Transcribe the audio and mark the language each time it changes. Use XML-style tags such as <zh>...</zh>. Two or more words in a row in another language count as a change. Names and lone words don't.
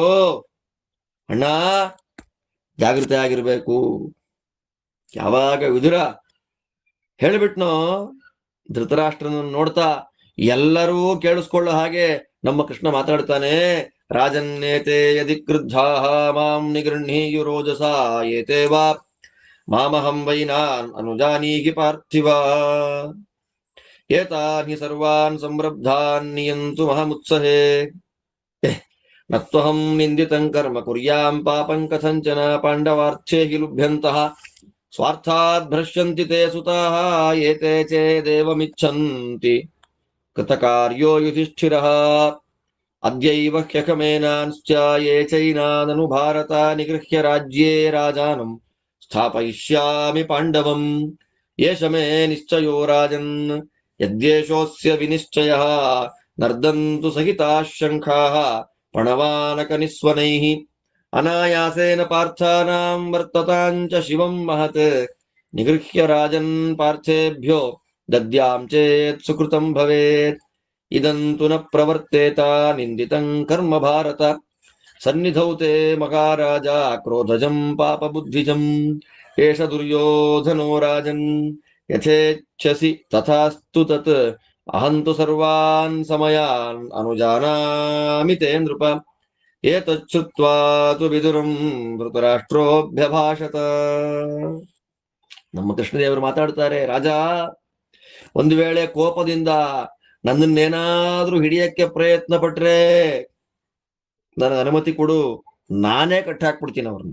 <kn>ಅಣ್ಣ ಜಾಗೃತಿ ಆಗಿರ್ಬೇಕು. ಯಾವಾಗ ವಿದುರ ಹೇಳಿಬಿಟ್ನೋ, ಧೃತರಾಷ್ಟ್ರನನ್ನು ನೋಡ್ತಾ ಎಲ್ಲರೂ ಕೇಳಿಸ್ಕೊಳ್ಳೋ ಹಾಗೆ ನಮ್ಮ ಕೃಷ್ಣ ಮಾತಾಡ್ತಾನೆ.</kn> <sa>ರಾಜನ್ನೇತೆ ಯದಿ ಕ್ರುದ್ಧಾಃ ಮಾಂ ನಿಗೃಹ್ಣೀಯುರೋಜಸ ಏತೆ ವಾ ಮಾಮಹಂ ವೈನಾನ್ ಅನುಜಾನೀಹಿ ಪಾರ್ಥಿವ ಏತಾನ್ ಹಿ ಸರ್ವಾನ್ ಸಂರಬ್ಧಾನ್ ನಿಯಂತು ಮಹಮುತ್ಸಹೇ ನತ್ವಹಂ ನಿಂದಿತಂ ಕರ್ಮ ಕುರ್ಯಾಂ ಪಾಪಂ ಕಥಂಚನ ಪಾಂಡವಾರ್ಥೇ ಹಿ ಲುಭ್ಯಂತಃ ಸ್ವಾರ್ಥಾತ್ ಭ್ರಶ್ಯಂತಿ ತೇ ಸುತಾಃ ಏತೆ ಚೇದೇವಮಿಚ್ಛಂತಿ ಕೃತಕಾರ್ಯೋ ಯುಧಿಷ್ಠಿರಃ ಅದ್ಯೈವ ಹ್ಯಕಮೇನಾಂಶ್ಚ ಯೇ ಚೈನಾನನು ಭಾರತ ನಿಗೃಹ್ಯ ರಾಜ್ಯೇ ರಾಜಾನಂ ಸ್ಥಾಪಯಿಷ್ಯಾಮಿ ಪಾಂಡವಂ ಏಷ ಮೇ ನಿಶ್ಚಯೋ ರಾಜನ್ ಯದ್ಯೇಷೋಸ್ಯ ವಿನಿಶ್ಚಯಃ ನರ್ದಂತು ಸಹಿತಾಃ ಶಂಖಾಃ ಪಣವಾನಕ ನಿಸ್ವನೈಃ ಅನಾಯಾಸೇನ ಪಾರ್ಥಾನಾಂ ವರ್ತತಾಂಚ ಶಿವಂ ಮಹತ್ ನಿಗೃಹ್ಯ ರಾಜನ್ ಪಾರ್ಥೇಭ್ಯೋ ದದ್ಯಾಂ ಚೇತ್ ಸುಕೃತಂ ಭವೇತ್ ಇದಂತು ನ ಪ್ರವರ್ತೇತ ನಿಂದಿತಂ ಕರ್ಮ ಭಾರತ ಸನ್ನಿಧೌ ತೇ ಮಹಾರಾಜ ಕ್ರೋಧಜಂ ಪಾಪ ಬುದ್ಧಿಜಂ ಏಷ ದುರ್ಯೋಧನೋ ರಾಜನ್ ಯಥೇಚ್ಛಸಿ ತಥಾಸ್ತು ತತ್ ಅಹಂತು ಸರ್ವಾನ್ ಸಮಯಾನ್ ಅನುಜಾನಾಮಿ ತೇ ನೃಪ ಏತಚ್ಛ್ರುತ್ವಾ ತು ವಿದುರಂ ಧೃತರಾಷ್ಟ್ರೋಭ್ಯಭಾಷತ.</sa> <kn>ನಮ್ಮ ಕೃಷ್ಣದೇವರು ಮಾತಾಡ್ತಾರೆ, ರಾಜ ಒಂದು ವೇಳೆ ಕೋಪದಿಂದ ನನ್ನನ್ನೇನಾದ್ರೂ ಹಿಡಿಯಕ್ಕೆ ಪ್ರಯತ್ನ ಪಟ್ರೆ ನನಗೆ ಅನುಮತಿ ಕೊಡು, ನಾನೇ ಕಟ್ಟಾಕ್ಬಿಡ್ತೀನಿ ಅವ್ರನ್ನ.</kn>